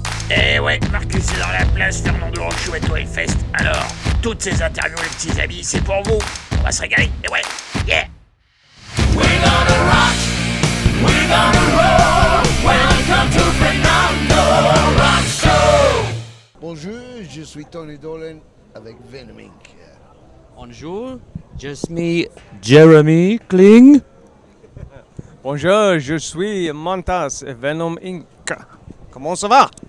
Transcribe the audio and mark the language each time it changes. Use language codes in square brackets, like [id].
[fr] Eh ouais, Markus est dans la place, Fernando est au Hellfest. Alors, toutes ces interviews, les petits amis, c'est pour vous. On va se régaler, et ouais, yeah. [en] We're gonna rock, we're gonna roll. Welcome to Fernando Rock Show. [fr] Bonjour, je suis Tony Dolan avec Venom Inc. Bonjour, [en] just me, Jeremy Kling. [fr] Bonjour, je suis Montas, Venom Inc. Comment ça va?